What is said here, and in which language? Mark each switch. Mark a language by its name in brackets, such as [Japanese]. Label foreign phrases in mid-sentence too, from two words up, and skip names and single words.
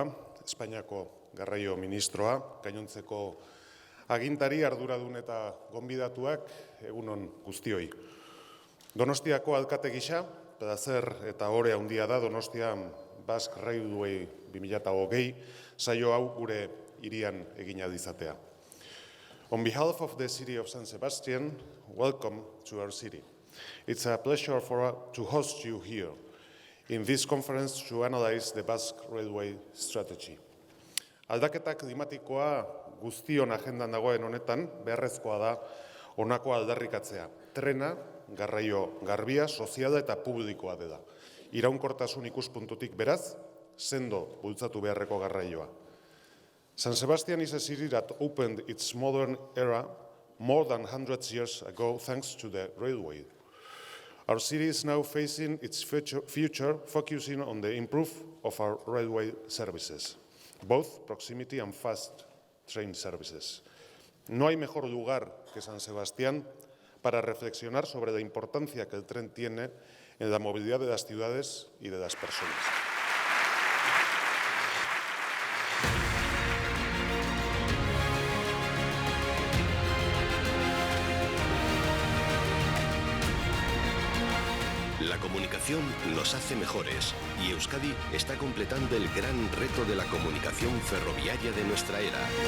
[Basque] Espainiako garraio ministroa, gainontzeko agintari, arduradun eta gonbidatuak, egunon guztioi. Donostiako alkate gisa, plazer eta ore handia da Donostian Basque Railway 2020 saio hau gure hirian egina dizatea. [English] On behalf of the city of San Sebastian, welcome to our city. It's a pleasure to host you here in this conference to analyze the Basque Railway strategy. [Basque] Aldaketa klimatikoa guztion agendan dagoen honetan, beharrezkoa da honako aldarrikatzea. Trena, garraio garbia, soziala eta publikoa dela. Iraunkortasun ikuspuntutik beraz, sendo bultzatu beharreko garraioa. [English] San Sebastian is a city that opened its modern era more than 100 years ago thanks to the railway. Our city is now facing its future focusing on the improvement of our railway services, both proximity and fast train services. [Spanish] No hay mejor lugar que San Sebastián para reflexionar sobre la importancia que el tren tiene en la movilidad de las ciudades y de las personas. La comunicación nos hace mejores y Euskadi está completando el gran reto de la comunicación ferroviaria de nuestra era.